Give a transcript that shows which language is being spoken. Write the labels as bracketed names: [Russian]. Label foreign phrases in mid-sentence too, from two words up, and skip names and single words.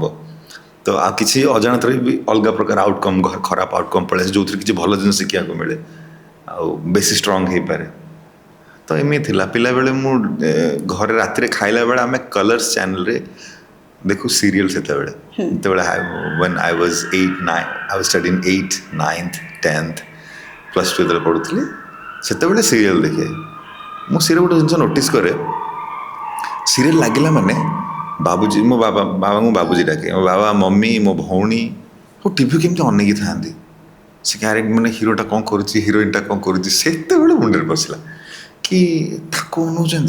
[Odia] ତ ଆଉ କିଛି ଅଜାଣତରେ ବି ଅଲଗା ପ୍ରକାର ଆଉଟକମ୍, ଖରାପ ଆଉଟକମ୍ ପଳେଇ ଆସେ, ଯେଉଁଥିରେ କିଛି ଭଲ ଜିନିଷ ଶିଖିବାକୁ ମିଳେ, ଆଉ ବେଶୀ ଷ୍ଟ୍ରଙ୍ଗ ହେଇପାରେ। ତ ଏମିତି ଥିଲା ପିଲାବେଳେ। ମୁଁ ଘରେ ରାତିରେ ଖାଇଲା ବେଳେ ଆମେ କଲର୍ସ ଚ୍ୟାନେଲରେ ଦେଖୁ ସିରିଏଲ୍। ଯେତେବେଳେ [English] when I was 8, 9, I was studying 8, 9th, 10th, +2 [Odia] ଯେତେବେଳେ ପଢ଼ୁଥିଲି, ସେତେବେଳେ ସିରିଏଲ୍ ଦେଖେ। ମୁଁ ସିରିଏଲ୍ ଗୋଟେ ଜିନିଷ ନୋଟିସ୍ କରେ, ସିରିଏଲ୍ ଲାଗିଲା ମାନେ ବାବୁଜୀ, ମୋ ବାବାଙ୍କୁ ବାବୁଜୀ ଡାକେ, ମୋ ବାବା, ମମି, ମୋ ଭଉଣୀ ସବୁ ଟିଭି କେମିତି ଅନେଇକି ଥାଆନ୍ତି। ସେ କ୍ୟାରେକ୍ଟର ମାନେ ହିରୋଟା କ'ଣ କରୁଛି, ହିରୋଇନଟା କ'ଣ କରୁଛି, ସେତେବେଳେ ମୁଣ୍ଡରେ ପଶିଲା କି ତାକୁ ଅନଉଛନ୍ତି।